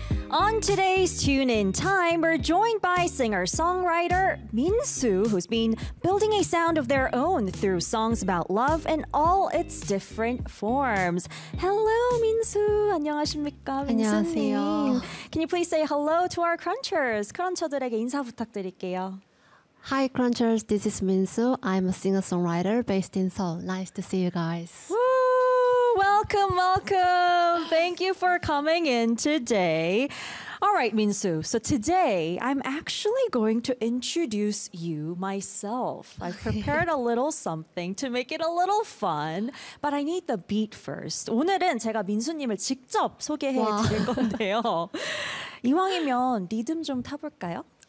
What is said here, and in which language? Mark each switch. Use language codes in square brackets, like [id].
[en] On today's Tune In Time, we're joined by singer-songwriter Min Soo, who's been building a sound of their own through songs about love and all its different forms. Hello, Min Soo. [ko] 안녕하십니까, 안녕하세요. [en] Can you please say hello to our crunchers? [ko] 크런처들에게 인사 부탁드릴게요. [en] Hi, crunchers. This is Min Soo. I'm a singer-songwriter based in Seoul. Nice to see you guys. Welcome, welcome. Thank you for coming in today. All right, Min Soo. So today, I'm actually going to introduce you myself. I've prepared a little something to make it a little fun, but I need the beat first. [ko] 오늘은 제가 민수님을 직접 소개해 와. 드릴 건데요. 이왕이면 리듬 좀 타볼까요?